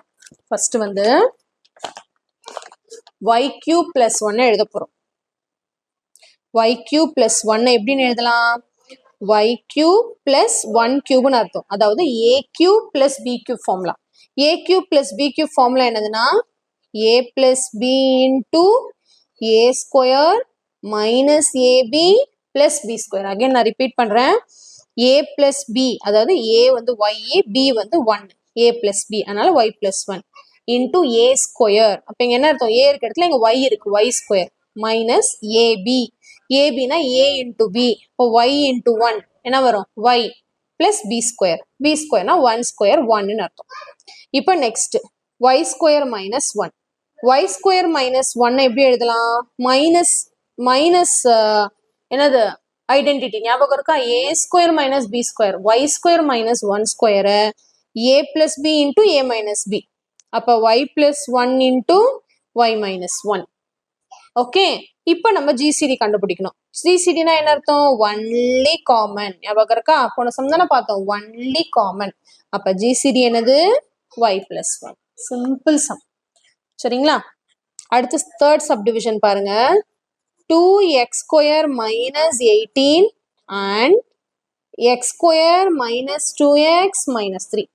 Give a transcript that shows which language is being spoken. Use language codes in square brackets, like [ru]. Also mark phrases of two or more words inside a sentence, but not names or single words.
[ta] ஃபர்ஸ்ட் வந்து y³ + 1 எழுத போறோம். y³ + 1 எப்படின்னு எழுதலாம் y³ + 1³ அர்த்தம். அதாவது a³ + b³ ஃபார்முலா. a³ + b³ ஃபார்முலா என்னதுன்னா a + b × a² - ab + b². அகைன் நான் ரிப்பீட் பண்றேன். a + b அதாவது a வந்து y, b வந்து 1, a + b அதனால y + 1 × a². அப்ப இங்க என்ன அர்த்தம் a இருக்க இடத்துல இங்க y இருக்கு y² - ab. abனா a × b. இப்போ y × 1 என்ன வரும் y + b². b²னா 1² 1ன்னு அர்த்தம். இப்போ நெக்ஸ்ட் y² - 1. y² - 1 எப்படி எழுதலாம் என்னது ஐடென்டிட்டி ஞாபகம் இருக்கா a² - b², y² - 1² a + b × a - b. அப்ப y + 1 × y - 1. ஓகே. இப்போ நம்ம ஜிசிடி கண்டுபிடிக்கணும். ஜிசிடினா என்ன அர்த்தம் [en] only common. [ta] ஞாபகம் இருக்கா போன சம் தானே பார்த்தோம் [en] only common. [ta] அப்ப ஜிசிடி என்னது y + 1. [en] simple sum [ta] சரிங்களா. அடுத்து [en] third subdivision [ta] பாருங்க. 2x² - 18 and x² - 2x - 3.